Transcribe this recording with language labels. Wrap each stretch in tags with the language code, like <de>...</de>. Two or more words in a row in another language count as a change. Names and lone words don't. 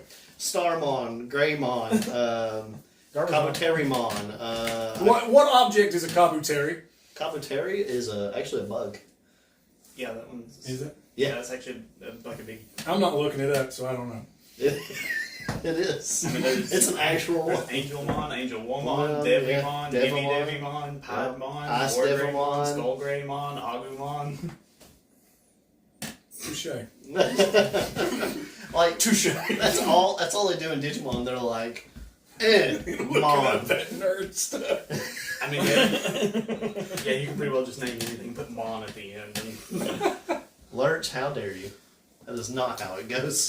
<en>Starmon, Greymon, Kabuterimon. What object is a Kabuteri? Kabuteri is actually a bug. Yeah, that one's. Is it? Yeah, it's actually like a big. I'm not looking it up, so I don't know. It is. I mean, there's- It's an actual one. Angelmon, Angelwomon, Well, Devimon, yeah, Divi Devimon. Devimon, Piedmon, Ice Wargreymon, Devimon. Skullgreymon, Agumon. Touche. Like That's all they do in Digimon. They're like, Mon. That nerd stuff. I mean, yeah, you can pretty well just name anything, put Mon at the end. And, Lurch, how dare you? That is not how it goes.</en>